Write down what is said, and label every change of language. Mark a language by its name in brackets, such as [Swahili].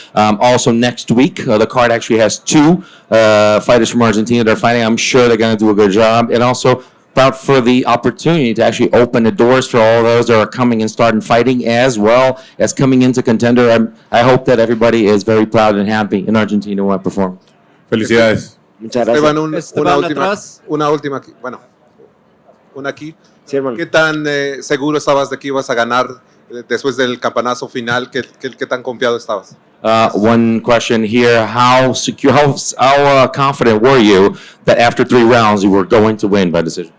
[English] Also next week, the card actually has 2 fighters from Argentina that are fighting. I'm sure they're going to do a good job. And also proud for the opportunity to actually open the doors for all those that are coming and starting fighting as well as coming into contender. I hope that everybody is very proud and happy in Argentina when I perform. [Spanish] Felicidades. Muchas gracias. Esteban, una última aquí. Bueno, una aquí. Sí, hermano. ¿Qué tan seguro estabas de que ibas a ganar después del campanazo final? ¿Qué tan confiado estabas? [English] One question here: how secure, how confident were you that after 3 rounds you were going to win by decision?